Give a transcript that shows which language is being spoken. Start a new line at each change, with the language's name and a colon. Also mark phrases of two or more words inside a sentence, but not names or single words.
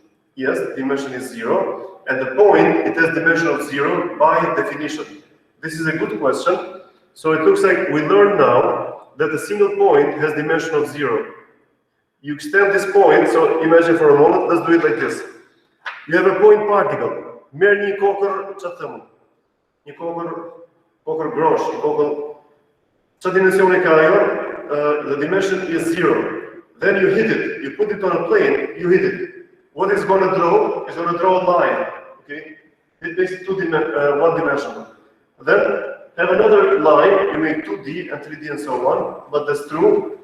English: Yes, the dimension is 0, and the point, it has dimension of 0 by definition. This is a good question. So it looks like we learn now that a single point has dimension of 0. You extend this point, so imagine for a moment, let's do it like this. You have a point particle.
Albanian: Merë një kokër, që të thëmë? Një kokër grosh, një kokër... Që dimensioni ka ajo?
English: The dimension is 0. Then you hit it, you put it on a plane, you hit it. What it's going to draw is going to draw a line, okay? It makes it one-dimensional. Then have another line, you make 2D and 3D and so on, but that's true.